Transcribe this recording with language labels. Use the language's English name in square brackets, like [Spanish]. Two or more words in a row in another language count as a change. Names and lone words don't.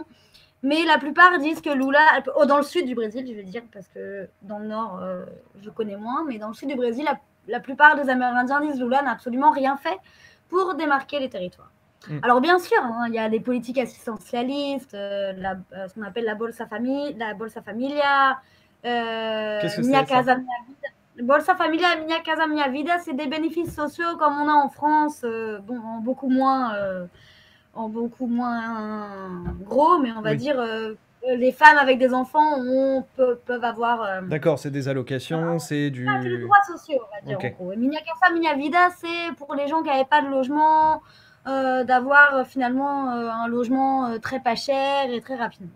[French] Mais la plupart disent que Lula, dans le sud du Brésil, je veux dire, parce que dans le nord, je connais moins, mais dans le sud du Brésil, la plupart des Amérindiens disent que Lula n'a absolument rien fait pour démarquer les territoires. Alors bien sûr, hein, il y a des politiques assistantialistes, ce qu'on appelle la Bolsa Familia, Qu'est-ce que Minha c'est, ça? Casa Minha Vida. Bolsa Familia et Minha Casa Minha Vida, c'est des bénéfices sociaux comme on a en France, bon, en beaucoup moins gros, mais on va Oui. dire les femmes avec des enfants peuvent avoir D'accord, c'est des allocations, c'est c'est des du... droits sociaux, on va dire en Ok, gros. Et Minha Casa Minha Vida, c'est pour les gens qui n'avaient pas de logement, d'avoir finalement un logement très pas cher et très rapidement.